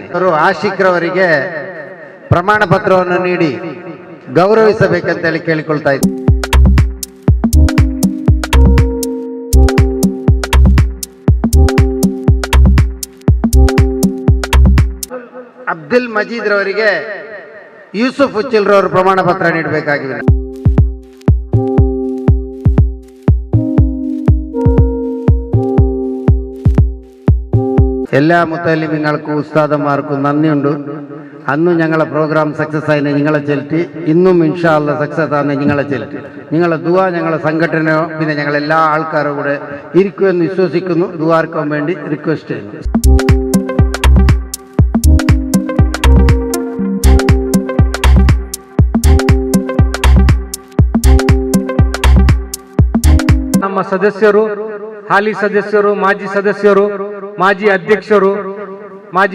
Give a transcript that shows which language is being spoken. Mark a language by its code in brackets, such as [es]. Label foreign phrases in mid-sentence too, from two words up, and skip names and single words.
[kn] ಅವರು ಆಶಿಕ್ರವರಿಗೆ ಪ್ರಮಾಣ ಪತ್ರವನ್ನು ನೀಡಿ ಗೌರವಿಸಬೇಕಂತೇಳಿ ಕೇಳಿಕೊಳ್ತಾ ಇದ್ದೀನಿ. ಅಬ್ದುಲ್ ಮಜೀದ್ ರವರಿಗೆ ಯೂಸುಫ್ ಉಚ್ಚಿಲ್ ರವರು ಪ್ರಮಾಣ ಪತ್ರ ನೀಡಬೇಕಾಗಿದೆ. [ml] എല്ലാ മുത്തലിമിങ്ങൾക്കും ഉസ്താദന്മാർക്കും നന്ദിയുണ്ട്. അന്നും ഞങ്ങളെ [en] program success [ml] ആയി നിങ്ങളെ ചെലുത്തി, ഇന്നും [ar] إن شاء الله [ml] സക്സസ് ആണ് നിങ്ങളെ ചെലുത്തി. നിങ്ങളെ ദുആ ഞങ്ങളെ സംഘടനയോ പിന്നെ ഞങ്ങളെല്ലാ ആൾക്കാരും കൂടെ ഇരിക്കുമെന്ന് വിശ്വസിക്കുന്നു. ദുആർക്കാൻ വേണ്ടി റിക്വസ്റ്റ് ചെയ്യുന്നു. [kn] ನಮ್ಮ ಸದಸ್ಯರು, ಹಾಲಿ ಸದಸ್ಯರು, ಮಾಜಿ ಸದಸ್ಯರು, ಮಾಜಿ ಅಧ್ಯಕ್ಷರು, ಮಾಜಿ